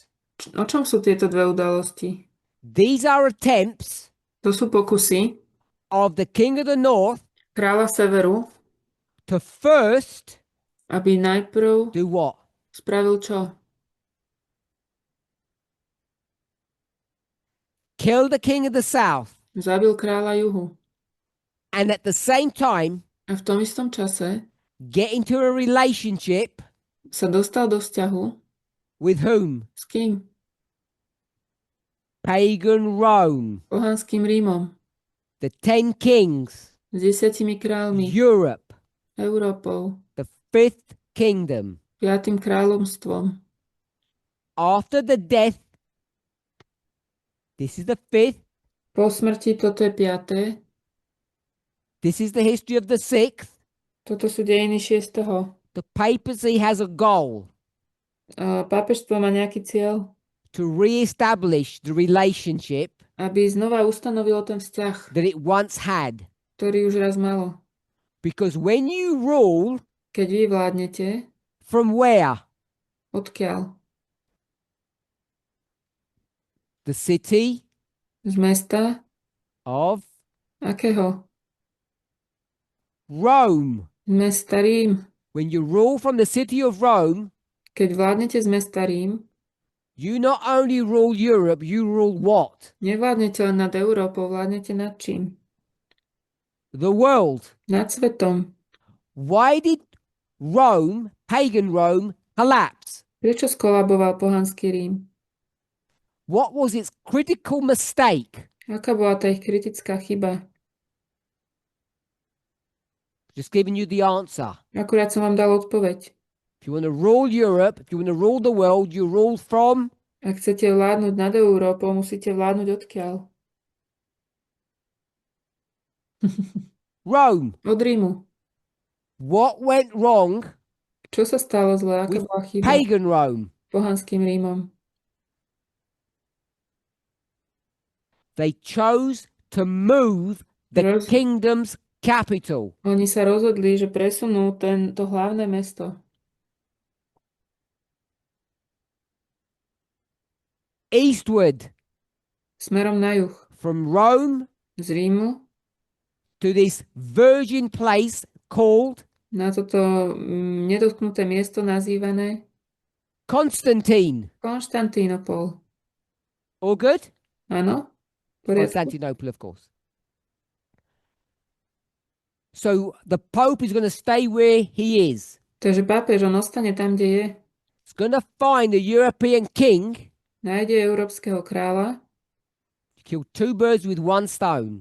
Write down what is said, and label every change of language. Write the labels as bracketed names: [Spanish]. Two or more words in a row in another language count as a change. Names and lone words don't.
[Slovak] O čom sú tieto dve udalosti? [English] These are attempts [Slovak] To sú pokusy [English] of the king of the north [Slovak] kráľa severu, [English] to first [Slovak] aby najprv [English] do what? [Slovak] spravil čo? [English] Kill the king of the south, [Slovak] Zabil kráľa juhu. [English] and at the same time [Slovak] A v tom istom čase [English] get into a relationship [Slovak] sa dostal do vzťahu [English] with whom? [Slovak] s kým? [English] Pagan Rome, [Slovak] Pohanským Rímom, [English] the 10 kings, [Slovak] s 10 kráľmi, [English] Europe, [Slovak] Európou, [English] the fifth kingdom. [Slovak] 5. kráľovstvom. [English] After the death, this is the fifth, [Slovak] Po smrti toto je 5. [English] this is the history of the sixth. [Slovak] Toto sú dejiny 6. [English] The papacy has a goal [Slovak] Pápežstvo má nejaký cieľ, [English] to re-establish the relationship [Slovak] aby znova ustanovilo ten vzťah, [English] that it once had. [Slovak] ktorý už raz malo. [English] Because when you rule, [Slovak] Keď vy vládnete, [English] from where? [Slovak] odkiaľ? [English] The city [Slovak] Z mesta? [English] of [Slovak] Akého? [English] Rome. [Slovak] Z mesta Rím. [English] When you rule from the city of Rome, [Slovak] Keď vládnete z mesta Rím, [English] you not only rule Europe, you rule what? [Slovak] nevládnete len nad Európou, vládnete nad čím? [English] The world. [Slovak] Nad svetom. [English] Why did Rome, pagan Rome, collapse? [Slovak] Prečo skolaboval pohanský Rím? [English] What was its critical mistake? [Slovak] Aká bola tá ich kritická chyba? [English] Just giving you the answer. [Slovak] Akurát som vám dal odpoveď. [English] If you want to rule Europe, if you want to rule the world, you rule from [Slovak] Ak chcete vládnuť nad Európou, musíte vládnuť odkiaľ? [English] Rome. [Slovak] Od Rímu. [English] What went wrong [Slovak] Čo sa stalo zle? Aká [English] with [Slovak] bola chyba [English] pagan Rome? [Slovak] pohanským Rímom? [English] They chose to move the [Slovak] Roz- [English] kingdoms capital. [Slovak] Oni sa rozhodli, že presunú to hlavné mesto [English] Eastward [Slovak] smerom na juh [English] from Rome [Slovak] z Rímu [English] to this virgin place called [Slovak] na toto nedotknuté miesto nazývané [English] Constantine. [Slovak] Konštantínopol. [English] All good? [Slovak] Áno? V poriadku? [English] Constantinople, of course. So the Pope is going to stay where he is. [Slovak] Takže pápež, on ostane tam, kde je. [English] He's going to find a European king. [Slovak] Nájde európskeho kráľa. [English] Kill two birds with one stone.